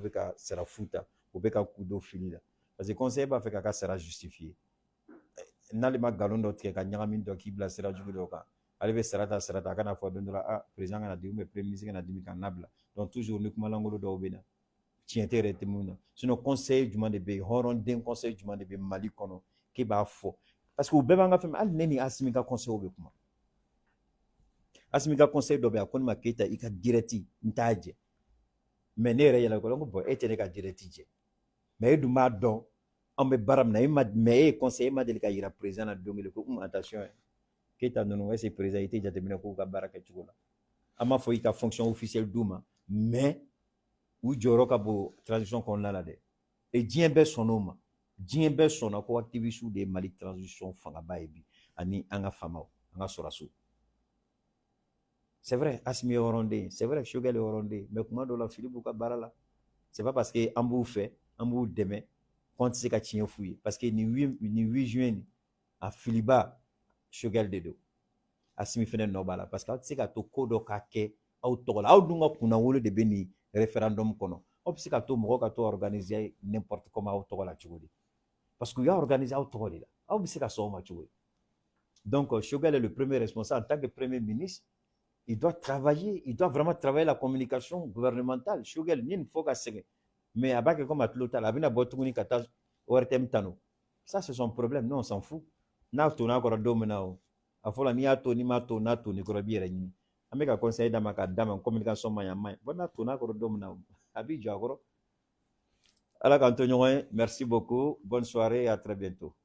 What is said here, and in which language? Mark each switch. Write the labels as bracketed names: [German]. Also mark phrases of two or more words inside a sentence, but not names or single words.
[Bambara] bɛ ka sara fu ta u bɛ ka k'u don fili la [French] parce que [Bambara] conseil b'a fɛ k'a ka sara justifier n'ale ma nkalon dɔ tigɛ ka ɲagami dɔ k'i bila sira jugu dɔ kan ale bɛ sara ta a kana fɔ don dɔ la président kana dimi [French] premier ministre [Bambara] kana dimi ka nabila [French] donc toujours [Bambara] ni kuma langolo dɔw bɛ na tiɲɛ tɛ yɛrɛ tɛ mun na [French] sinon conseil [Bambara] jumɛn de bɛ yen hɔrɔnden conseil jumɛn de bɛ Mali kɔnɔ k'e b'a fɔ [French] parce que [Bambara] u bɛɛ b'an ka fɛn hali ne ni Asimi ka conseil bɛ kuma Asimi ka conseil dɔ bɛ yen a ko ne ma Keita i ka direct n t'a jɛ mais ne yɛrɛ yɛlɛ ko bon e tɛ ne ka direct jɛ mais e dun b'a dɔn an bɛ baara min na mais e ye conseil e ma deli ka yira président na don kelen ko attention Keita ninnu [French] est-ce que président [Bambara] i tɛ jateminɛ k'u ka baara kɛcogo la an m'a fɔ i ka [French] fonction officielle [Bambara] d'u ma mais u jɔyɔrɔ ka bon transition kɔnɔna la dɛ et diɲɛ bɛɛ sɔnn'o ma diɲɛ bɛɛ sɔnna ko activiste de ye Mali transition fangaba ye bi ani an ka faamaw an ka sɔrɔsiw [French] c'est vrai [Bambara] Asimi ye hɔrɔnden [French] c'est vrai [Bambara] Choguel ye hɔrɔnden mais kuma dɔw la fili b'u ka baara la [French] c'est pas parce que [Bambara] an b'u fɛ an b'u dɛmɛ k'an tɛ se ka tiɲɛ f'u ye [French] parce que [Bambara] nin 8 juin nin a filiba Choguel de don Asimi fɛnɛ nɔ b'a la [French] parce que [Bambara] aw tɛ se ka to ko dɔ ka kɛ aw tɔgɔ la aw dun ka kunnawolo de bɛ nin référendum kɔnɔ aw bɛ se ka to mɔgɔw ka to [French] organiser n'importe comment [Bambara] aw tɔgɔ la cogo di [French] parce que [Bambara] u y'a organiser aw tɔgɔ de la aw bɛ se ka sɔn o ma cogo di [French] donc Choguel est le premier responsable en tant que premier ministre il doit travailler il doit vraiment travailler la communication gouvernementale [Bambara] Choguel ni nin fɔ ka sɛgɛn mais a b'a kɛ comme a tulo t'a la a bɛna bɔ tuguni ka taa ORTM tanu [French] ça c'est son problème nous on s'en fout [Bambara] n'a tonn'a kɔrɔ don min na o a fɔra n'i y'a to n'i m'a to n'a tonni kɔrɔ i b'i yɛrɛ ɲini an bɛ ka conseil d'a ma k'a d'a ma communication man ɲi a man ɲi bon n'a tonn'a kɔrɔ don min na a b'i jɔ a kɔrɔ Ala k'an to ɲɔgɔn ye [French] merci beaucoup bonne soirée et à très bientôt